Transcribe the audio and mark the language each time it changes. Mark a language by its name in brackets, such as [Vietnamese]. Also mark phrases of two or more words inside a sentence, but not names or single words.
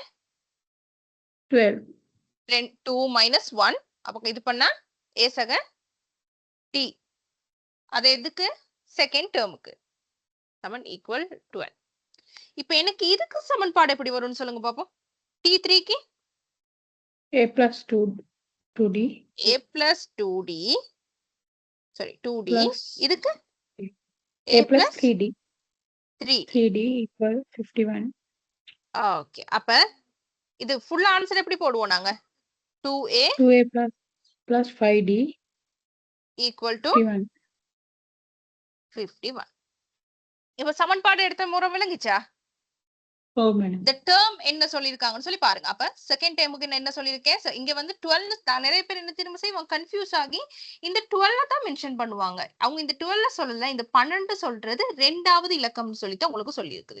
[Tamil] 12. 2 minus 1. அப்ப இது பண்ணா A சக D. அது எதுக்கு? [English] second term. [Tamil] சமன் ஈக்குவல் 12. இப்ப எனக்கு இதுக்கு சமன்பாடு எப்படி வரும்னு சொல்லுங்க பாப்போம். T3க்கு [English] A plus 2D. A plus 2D. Sorry, 2D. Plus [Tamil] இதுக்கு [English] A plus 3D. 3D equal 51. [Tamil] ஓகே, அப்ப இது [English] full answer [Tamil] எப்படி போடுவோம் நாங்க? [English] 2A 2A plus 5D equal to 51. 51. [Tamil] இப்ப சமன்பாடு எடுத்த முறை விளங்குச்சா? ஓ மேடம். இந்த டேர்ம் என்ன சொல்லிருக்காங்கன்னு சொல்லி பாருங்க. அப்ப [English] second term [Tamil] நான் என்ன சொல்லிருக்கேன்? இங்க வந்து 12 நிறைய பேர் என்ன திரும்ப செய்வாங்க, கன்ஃபியூஸ் ஆகி இந்த 12 தான் மென்ஷன் பண்ணுவாங்க. அவங்க இந்த 12 சொல்லல, இந்த 12 சொல்றது ரெண்டாவது இலக்கம்னு சொல்லிட்டு உங்களுக்கு சொல்லி இருக்குது.